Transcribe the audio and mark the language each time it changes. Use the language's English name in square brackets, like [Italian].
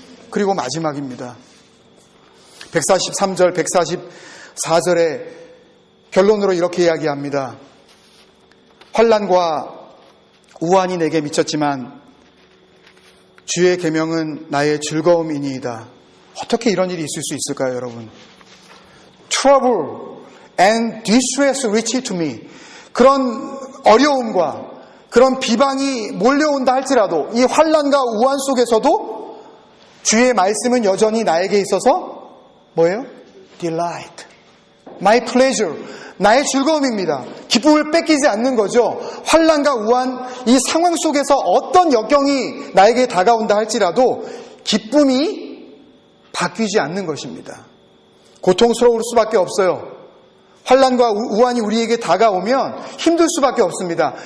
[Korean] 그리고 마지막입니다. 143절, 144절의 결론으로 이렇게 이야기합니다. 환난과 우환이 내게 미쳤지만 주의 계명은 나의 즐거움이니이다. 어떻게 이런 일이 있을 수 있을까요, 여러분? [English] Trouble and distress reach to me. [Korean] 그런 어려움과 그런 비방이 몰려온다 할지라도 이 환난과 우환 속에서도 주의 말씀은 여전히 나에게 있어서 뭐예요? [English] Delight, my pleasure, [Korean] 나의 즐거움입니다. 기쁨을 뺏기지 않는 거죠. 환난과 우환, 이 상황 속에서 어떤 역경이 나에게 다가온다 할지라도 기쁨이 바뀌지 않는 것입니다. 고통스러울 수밖에 없어요. 환난과 우환이 우리에게 다가오면 힘들 수밖에 없습니다.